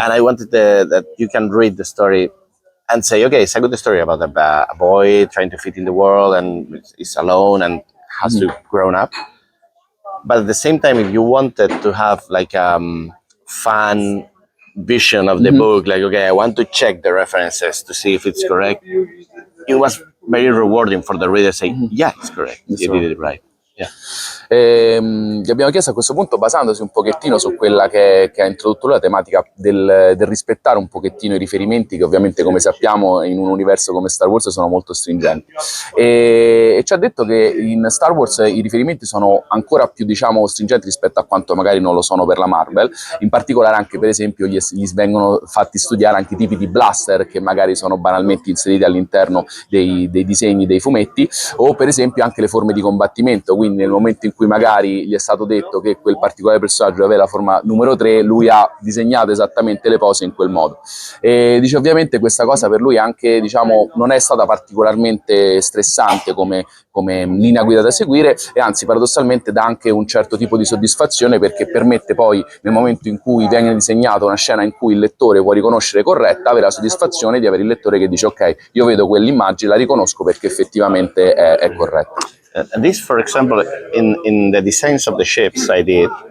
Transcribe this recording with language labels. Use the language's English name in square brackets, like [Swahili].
[English] and I wanted that you can read the story and say, okay, it's a good story about a boy trying to fit in the world and is alone and has to grow up. But at the same time, if you wanted to have like fan vision of the book, like, okay, I want to check the references to see if it's correct, it was very rewarding for the reader saying, yeah, it's correct, you did it right. Yeah. [Italian] Gli abbiamo chiesto a questo punto, basandosi un pochettino su quella che ha introdotto la tematica del rispettare un pochettino i riferimenti, che ovviamente, come sappiamo, in un universo come Star Wars sono molto stringenti, e ci ha detto che in Star Wars i riferimenti sono ancora più, diciamo, stringenti rispetto a quanto magari non lo sono per la Marvel. In particolare anche, per esempio, gli vengono fatti studiare anche i tipi di blaster che magari sono banalmente inseriti all'interno dei disegni, dei fumetti, o per esempio anche le forme di combattimento. Quindi nel momento in cui magari gli è stato detto che quel particolare personaggio aveva la forma numero 3, lui ha disegnato esattamente le pose in quel modo. E dice, ovviamente questa cosa per lui anche, diciamo, non è stata particolarmente stressante come linea guida da seguire, e anzi paradossalmente dà anche un certo tipo di soddisfazione, perché permette poi, nel momento in cui viene disegnata una scena in cui il lettore può riconoscere corretta, avere la soddisfazione di avere il lettore che dice ok, io vedo quell'immagine, la riconosco perché effettivamente è corretta. [English] And this, for example, in the designs of the ships I did,